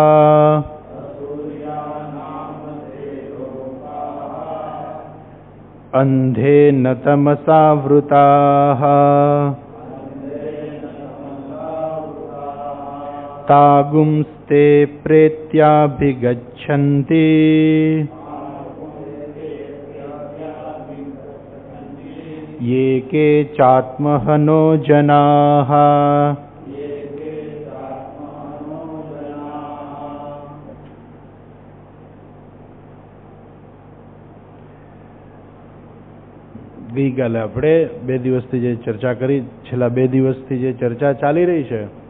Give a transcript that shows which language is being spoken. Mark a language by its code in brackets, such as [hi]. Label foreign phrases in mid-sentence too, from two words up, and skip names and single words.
[sa] अन्धेन तमसावृताः तागुंस्ते प्रेत्याभिगच्छन्ति ये के चात्महनो जनाः। [gu] ગઈકાલે આપણે 2 દિવસથી જે ચર્ચા કરી, છેલ્લા 2 દિવસથી જે ચર્ચા ચાલી રહી છે,